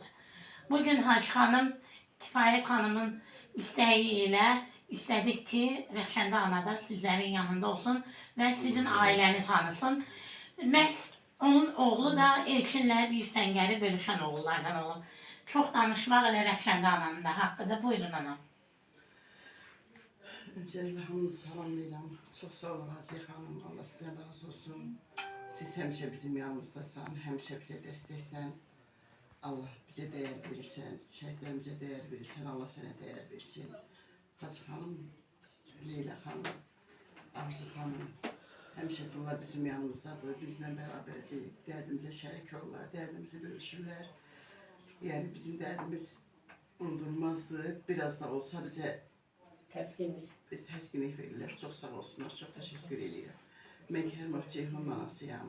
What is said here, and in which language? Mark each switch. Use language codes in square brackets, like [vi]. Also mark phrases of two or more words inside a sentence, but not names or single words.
[az] Bugün Hacı xanım, Kifayət xanımın istəyi ilə istədik ki, Rəxşəndə ana da sizlərin yanında olsun və sizin ailəni tanısın. Məhz onun oğlu da Elçinlə bir səngəri bölüşən oğullardan olub. Çox danışmaq elə Rəxşəndə ananın da haqqıdır. Buyurun anam. Öncelikle hamını salamlayıram. [tr] Çok sağ olun Aziz Hanım. Allah sizden razı olsun. Siz hemşe bizim yanımızdasan, hemşe bize desteksen. Allah bize değer verirsen, şehitlerimize değer verirsen, Allah sana değer versin. Hacı Hanım, Leyla Hanım, [az] Arzu xanım. Həmişə bunlar bizim yanımızdadır, bizlə bərabərdir, dərdimizə şərik olurlar, dərdimizi bölüşürlər. Yəni bizim dərdimiz unudulmazdır, biraz da olsa bizə Təskinlik. təskinlik verirlər. Çox sağ olsunlar, çox təşəkkür edirəm. Mən Kərimov Ceyhunun anasıyam.